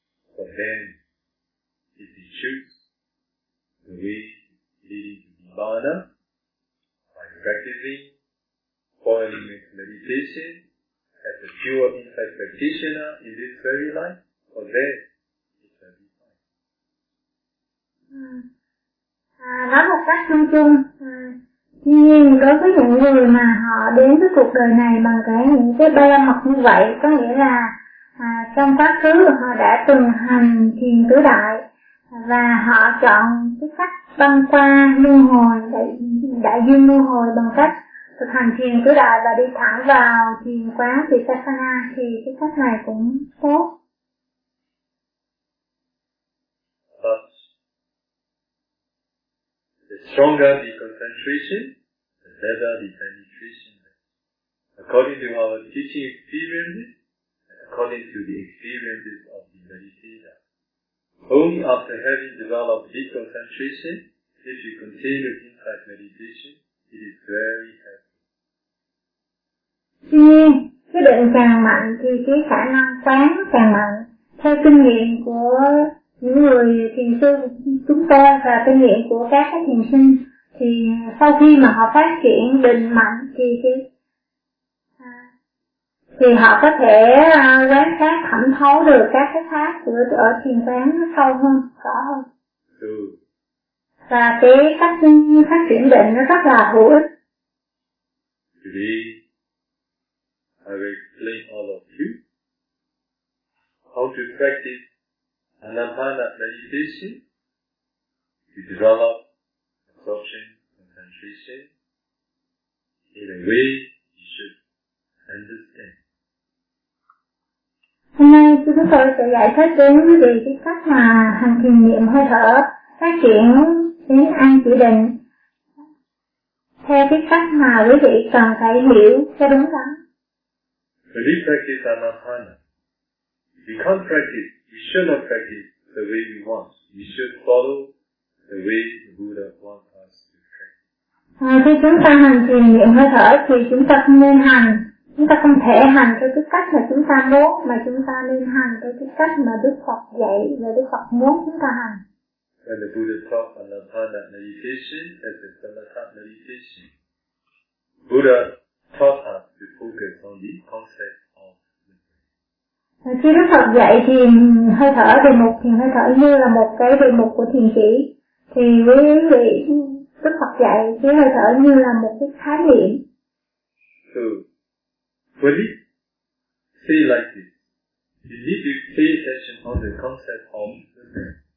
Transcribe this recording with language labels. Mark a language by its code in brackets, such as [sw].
[en] For them, if they choose the way leading to Nibbana, by practicing all elements meditation, as a pure insight practitioner in this very life, for them, it shall be fine. [vi] Nói một cách chung chung, tuy nhiên đối với những người mà họ đến với cuộc đời này bằng cả những cái ba mặt như vậy, có nghĩa là trong quá khứ họ đã từng hành thiền tứ đại và họ chọn cái cách băng qua luân hồi, đại dương luân hồi bằng cách thực hành thiền tứ đại và đi thẳng vào thiền quán Vipassana, thì cái cách này cũng tốt. [en] The stronger the concentration, the better the penetration. According to our teaching experiences, according to the experiences of the meditator, only after having developed deep concentration, if you continue insight meditation, it is very helpful. [vi] Tuy nhiên, cái định càng mạnh thì cái khả năng quán càng mạnh. Theo kinh nghiệm của những người thiền sư chúng ta và kinh nghiệm của các thiền sinh, thì sau khi mà họ phát triển định mạnh thì họ có thể quán sát thẩm thấu được các cái pháp của ở thiền quán sâu hơn, rõ hơn. Và cái cách phát triển định nó rất là hữu ích. [en] Today, I will explain all of you how to practice Anapana meditation to develop absorption concentration in a way you should understand. [vi] Hôm nay chúng tôi sẽ giải thích đến quý vị cái cách mà hành thiền niệm hơi thở phát triển đến an chỉ định theo cái cách mà quý vị cần phải hiểu cho đúng lắm. [en] When we practice Anapana, we can't practice, we should not practice the way we want. We should follow the way the Buddha wants us to practice. [vi] Khi chúng ta hành thiền niệm hơi thở thì chúng ta không nên hành. Chúng ta không thể hành theo cái cách mà chúng ta muốn, mà chúng ta nên hành theo cái cách mà Đức Phật dạy và Đức Phật muốn chúng ta hành. [en] And the Buddha taught Anapana meditation as a Samatha meditation. Buddha taught us to focus on the concept of the breath. [vi] Khi Đức Phật dạy thiền hơi thở, đề mục thiền hơi thở như là một cái đề mục của thiền chỉ, thì với vị Đức Phật dạy cái hơi thở như là một cái khái niệm. [en] So, would it say like this? You need to pay attention on the concept of the breath.